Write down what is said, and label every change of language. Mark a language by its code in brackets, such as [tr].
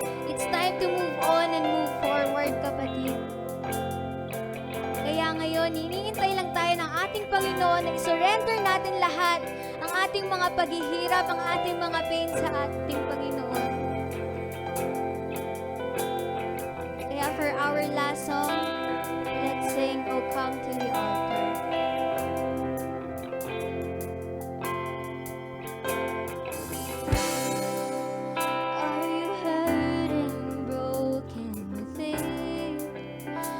[en] It's time to move on and move forward, kapatid. [tl] Kaya ngayon, hinihintay lang tayo ng ating Panginoon na isurrender natin lahat ang ating mga paghihirap, ang ating mga pain sa ating Panginoon. [en] Kaya for our last song, let's sing, "Oh Come to the Altar." Are you hurt and broken within?